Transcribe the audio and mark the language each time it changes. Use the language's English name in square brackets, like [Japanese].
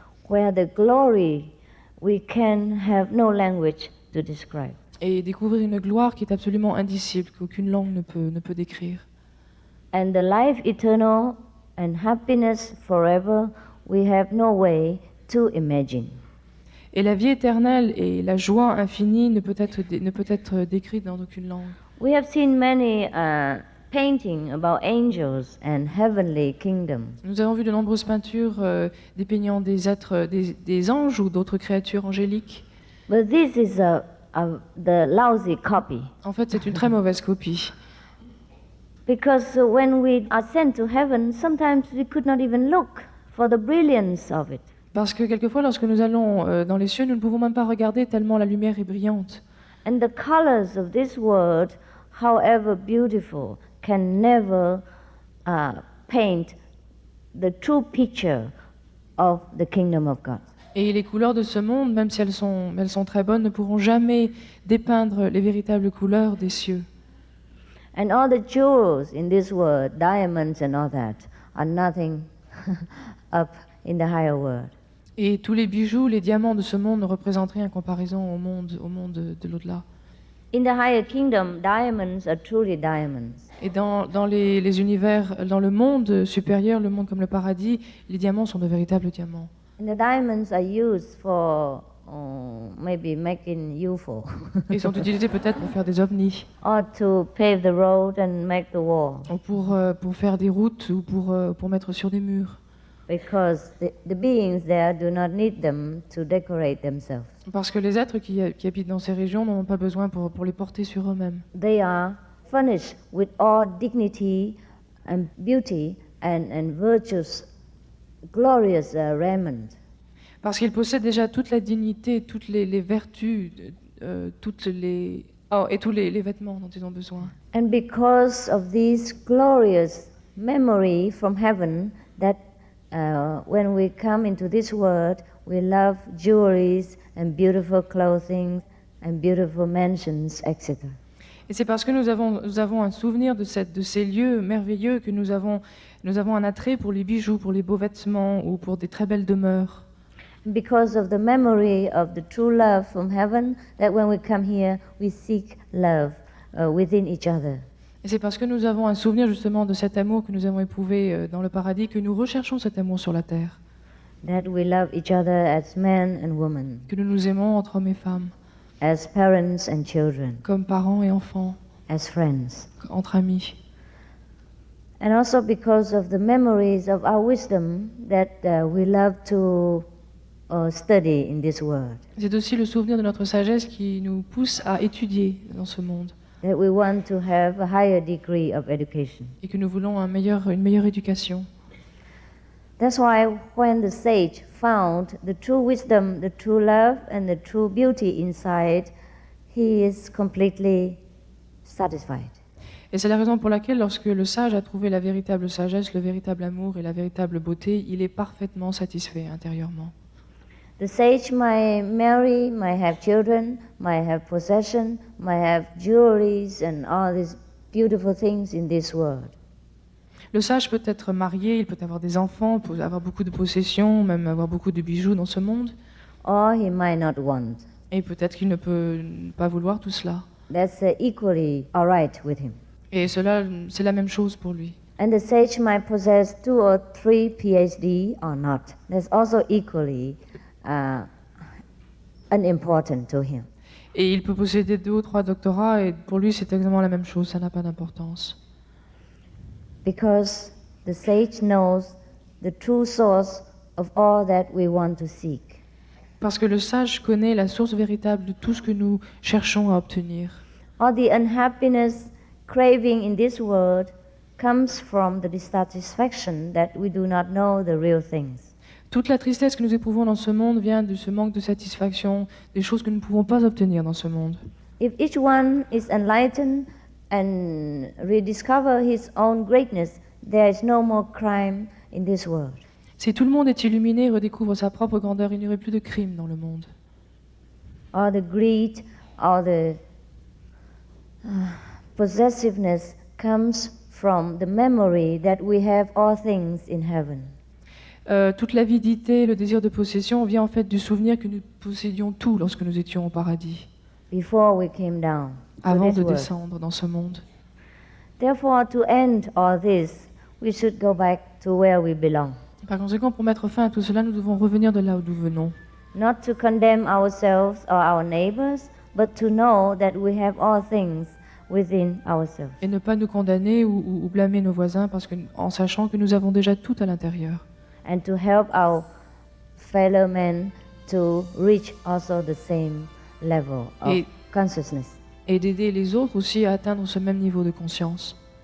[English] where the glory we can have no language to describe. [French] et découvrir une gloire qui est absolument indicible, qu'aucune langue ne peut décrire. [English] And the life eternal and happiness forever, we have no way to imagine. [French] Et la vie éternelle et la joie infinie ne peut être décrite dans aucune langue. [English] We have seen many paintings about angels and heavenly kingdom. [French] Nous avons vu de nombreuses peintures dépeignant des êtres, des anges ou d'autres créatures angéliques. [English] But this is the lousy copy. [French] En fait, c'est une très mauvaise copie. [English] Because when we ascend to heaven, sometimes we could not even look for the brilliance of it. [French] Parce que quelquefois, lorsque nous allons dans les cieux, nous ne pouvons même pas regarder tellement la lumière est brillante. [English] And the colors of this world, however beautiful, can never paint the true picture of the kingdom of God. [French] Et les couleurs de ce monde, même si elles sont très bonnes, ne pourront jamais dépeindre les véritables couleurs des cieux. [English] And all the jewels in this world, diamonds and all that, are nothing up in the higher world. [French] Et tous les bijoux, les diamants de ce monde ne représentent rien en comparaison au monde de l'au-delà. [English] In the higher kingdom, diamonds are truly diamonds. [French] Et dans les univers, dans le monde supérieur, le monde comme le paradis, les diamants sont de véritables diamants. [English] And the diamonds are used for maybe making UFO. [French] Ils sont utilisés peut-être pour faire des ovnis. [English] Or to pave the road and make the wall. [French] Ou pour faire des routes ou pour mettre sur des murs. [English] Because the beings there do not need them to decorate themselves. [French] Parce que les êtres qui habitent dans ces régions n'en ont pas besoin pour les porter sur eux-mêmes. [English] They are furnished with all dignity and beauty and virtuous, glorious raiment. [French] Parce qu'ils possèdent déjà toute la dignité, toutes les vertus, et tous les vêtements dont ils ont besoin. [English] And because of this glorious memory from heaven, that when we come into this world, we love jewelries and beautiful clothing and beautiful mansions, etc. [French] Et c'est parce que nous avons un souvenir de ces lieux merveilleux que nous avons un attrait pour les bijoux, pour les beaux vêtements ou pour des très belles demeures. [English] Because of the memory of the true love from heaven, that when we come here, we seek love within each other. [French] Et c'est parce que nous avons un souvenir justement de cet amour que nous avons éprouvé dans le paradis que nous recherchons cet amour sur la terre. [English] That we love each other as men and women. [French] Que nous nous aimons entre hommes et femmes. [English] As parents and children. [French] Comme parents et enfants. [English] As friends. [French] Entre amis. [English] And also because of the memories of our wisdom that we love to study in this world. [French] C'est aussi le souvenir de notre sagesse qui nous pousse à étudier dans ce monde. [English] That we want to have a higher degree of education. [French] Et que nous voulons une meilleure éducation. [English] That's why when the sage found the true wisdom, the true love, and the true beauty inside, he is completely satisfied. [French] Et c'est la raison pour laquelle, lorsque le sage a trouvé la véritable sagesse, le véritable amour et la véritable beauté, il est parfaitement satisfait intérieurement. [English] The sage might marry, might have children, might have possession, might have jewelries and all these beautiful things in this world. [French] Le sage peut être marié, il peut avoir des enfants, peut avoir beaucoup de possessions, même avoir beaucoup de bijoux dans ce monde. [English] Or he might not want. [French] Et peut-être qu'il ne peut pas vouloir tout cela. [English] That's equally all right with him. [French] Et cela, c'est la même chose pour lui. [English] And the sage might possess 2 or 3 PhD or not. That's also equally unimportant to him. [French] Et il peut posséder 2 ou 3 doctorats, et pour lui, c'est exactement la même chose, ça n'a pas d'importance. [English] Because the sage knows the true source of all that we want to seek. [French] Parce que le sage connaît la source véritable de tout ce que nous cherchons à obtenir. [English] All the unhappiness, craving in this world comes from the dissatisfaction that we do not know the real things. [French] Toute la tristesse que nous éprouvons dans ce monde vient de ce manque de satisfaction, des choses que nous ne pouvons pas obtenir dans ce monde. [English] If each one is enlightened and rediscover his own greatness, there is no more crime in this world. [French] Si tout le monde est illuminé et redécouvre sa propre grandeur, il n'y aurait plus de crime dans le monde. [English] Or the greed, or the possessiveness comes from the memory that we have all things in heaven. [French] Toute l'avidité, le désir de possession vient en fait du souvenir que nous possédions tout lorsque nous étions au paradis, [English] Before we came down to [French] avant [English] this [French] de [English] world. [French] descendre dans ce monde. [English] Therefore, to end all this, we should go back to where we belong. [French] Par conséquent, pour mettre fin à tout cela, nous devons revenir de là où nous venons. [English] Not to condemn ourselves or our neighbors, but to know that we have all things within ourselves. [French] Et ne pas nous condamner ou blâmer nos voisins en sachant que nous avons déjà tout à l'intérieur. [English] And to help our fellow men to reach also the same level of consciousness. [French] Et d'aider les autres aussi à atteindre ce même niveau de conscience.